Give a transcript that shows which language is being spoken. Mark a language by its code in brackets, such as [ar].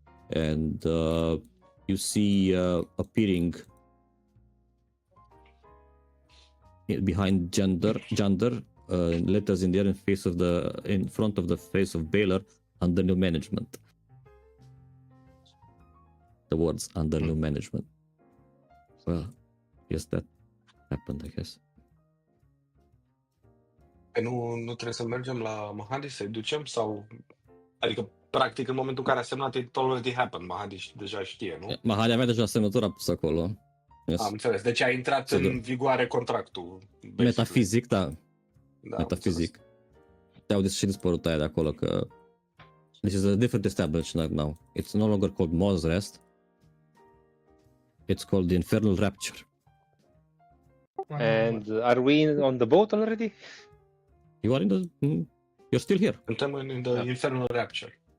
[en] And you see appearing behind Jander, letters in there in front of the face of Baylor, under new management. The words under new management. Well, yes, that happened, I guess. [ro] Nu trebuie să mergem la Mahadi să-i ducem? Sau... Adică, practic, în momentul în care a semnat, [en] it already happened. [ro] Mahadi deja știe, nu? Mahadi avea deja semnătura pusă acolo. [en] Yes. [ro] Am înțeles. Deci a intrat în vigoare contractul. [en] Basically. [ro] Metafizic, da. Metafizic. Te-au și dispărut aia de acolo că... [en] This is a different establishment now. It's no longer called Mo's Rest. It's called the Infernal Rapture. And are we on the boat already? You are in the... You're still here. [ro] Suntem in the Infernal Rapture.